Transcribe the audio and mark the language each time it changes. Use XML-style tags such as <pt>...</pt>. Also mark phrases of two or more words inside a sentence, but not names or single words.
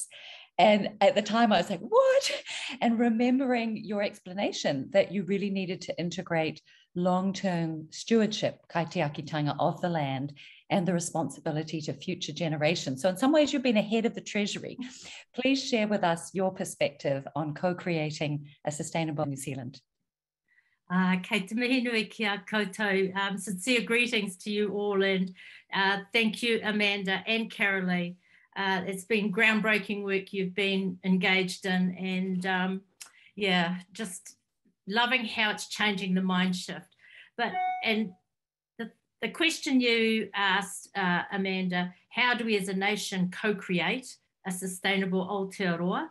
<en>And at the time I was like, what? And remembering your explanation that you really needed to integrate long-term stewardship, kaitiakitanga, of the land and the responsibility to future generations. So in some ways, you've been ahead of the Treasury. Please share with us your perspective on co-creating a sustainable New Zealand.</en> <mi>Kei te mihi nui ki a koutou.</mi> <en>Sincere greetings to you all, and thank you, Amanda and Caralee. It's been groundbreaking work you've been engaged in, and just loving how it's changing the mind shift. And the question you asked, Amanda, how do we as a nation co-create a sustainable Aotearoa?</en>